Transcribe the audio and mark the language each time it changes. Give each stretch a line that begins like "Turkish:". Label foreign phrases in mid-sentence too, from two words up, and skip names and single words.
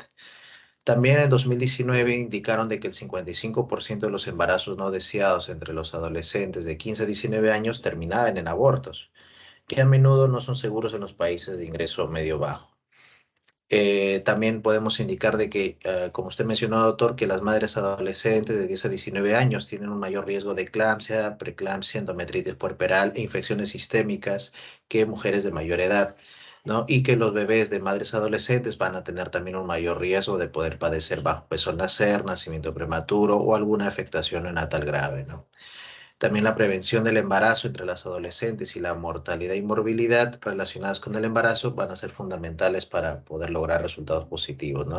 Spanish: También en 2019 indicaron de que el 55% de los embarazos no deseados entre los adolescentes de 15 a 19 años terminaban en abortos, que a menudo no son seguros en los países de ingreso medio-bajo. También podemos indicar de que, como usted mencionó, doctor, que las madres adolescentes de 10 a 19 años tienen un mayor riesgo de eclampsia, preeclampsia, endometritis puerperal e infecciones sistémicas que mujeres de mayor edad, ¿no? Y que los bebés de madres adolescentes van a tener también un mayor riesgo de poder padecer bajo peso al nacer, nacimiento prematuro o alguna afectación neonatal grave, ¿no? También la prevención del embarazo entre las adolescentes y la mortalidad y morbilidad relacionadas con el embarazo van a ser fundamentales para poder lograr resultados positivos, ¿no?